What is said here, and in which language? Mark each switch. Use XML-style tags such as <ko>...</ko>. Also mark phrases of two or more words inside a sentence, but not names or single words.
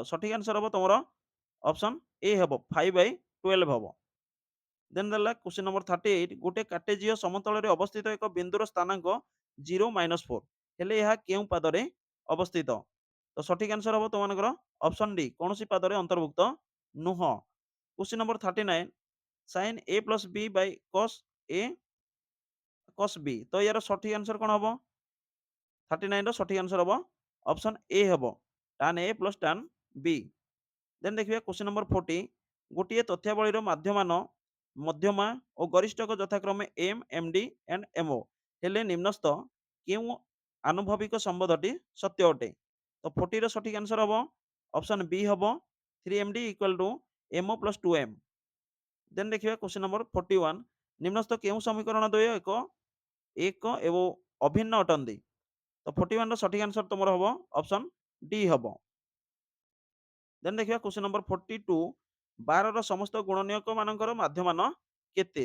<or>ସଠିକ୍ ଆନ୍ସର ହେବ ତମର</or> <en>option A</en> <or>ହେବ 5/12 ହେବ। ଦେନ୍ ଦେଲା</or> <en>question number</en> <or>38 ଗୋଟେ କାର୍ଟେଜୀୟ ସମତଳରେ ଅବସ୍ଥିତ ଏକ ବିନ୍ଦୁର ସ୍ଥାନାଙ୍କ 0 - 4 ହେଲେ ଏହା କେଉଁ ପାଦରେ ଅବସ୍ଥିତ? ତ ସଠିକ୍ ଆନ୍ସର ହେବ ତୁମମାନଙ୍କର</or> <en>option D</en> <or>କୌଣସି ପାଦରେ ଅନ୍ତର୍ଭୁକ୍ତ ନୁହଁ।</or> <en>question number</en> <or>39</or> <en>sin a plus b by cos a cos b</en> <or>ତ ୟାର ସଠିକ୍ ଆନ୍ସର କ'ଣ ହେବ? 39 ର ସଠିକ୍ ଆନ୍ସର ହେବ</or> <en>option A</en> <or>ହେବ</or> <en>tan a plus tan b।</en> <or>ଦେନ୍ ଦେଖିବା</or> <en>question number</en> <or>40 ଗୋଟିଏ ତଥ୍ୟାବଳୀର ମାଧ୍ୟମାନ ମଧ୍ୟମା ଓ ଗରିଷ୍ଠକ ଯଥାକ୍ରମେ</or> <en>m, md and mo</en> <or>ହେଲେ ନିମ୍ନସ୍ଥ କେଉଁ ଆନୁଭବିକ ସମ୍ବନ୍ଧଟି ସତ୍ୟ ଅଟେ? ତ 40 ର ସଠିକ୍ ଆନ୍ସର ହେବ</or> <en>option B</en> <or>ହେବ</or> <en>3md equal to mo plus 2m।</en> <or>ଦେନ୍ ଦେଖିବା</or> <en>question number</en> <or>41 ନିମ୍ନସ୍ଥ କେଉଁ ସମୀକରଣ ଦ୍ୱୟ ଏକ ଏବଂ ଅଭିନ୍ନ ଅଟନ୍ତି? ତ 41 ର ସଠିକ୍ ଆନ୍ସର ତମର ହେବ</or> <en>option D</en> <or>ହେବ। ଦେନ୍ ଦେଖିବା</or> <en>question number</en> <or>42 12 ର ସମସ୍ତ ଗୁଣନୀୟକ ମାନଙ୍କର ମାଧ୍ୟମାନ କେତେ?</or>